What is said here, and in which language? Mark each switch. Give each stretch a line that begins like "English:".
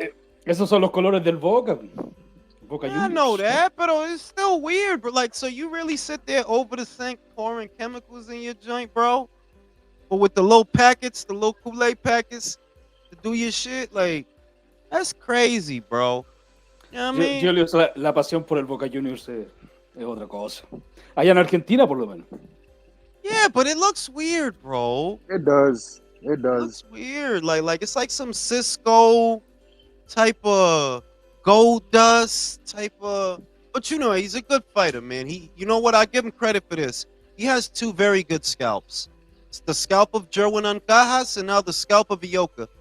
Spanish: eh, esos son los colores del Boca, Boca
English: Yeah, I know
Spanish: Juniors.
English: that, but it's still weird. But like, so you really sit there over the sink pouring chemicals in your joint, bro? But with the little packets, the little Kool-Aid packets to do your shit, like that's crazy, bro. You know what I mean?
Spanish: Julius, la pasión por el Boca Juniors es otra cosa. Allá en Argentina, por lo menos.
English: Yeah, but it looks weird, bro. It does. It It does. looks weird. Like it's like some Cisco type of gold dust type of. But he's a good fighter, man. You know what? I give him credit for this. He has two very good scalps. It's the scalp of Jerwin Ancajas and now the scalp of Ioka.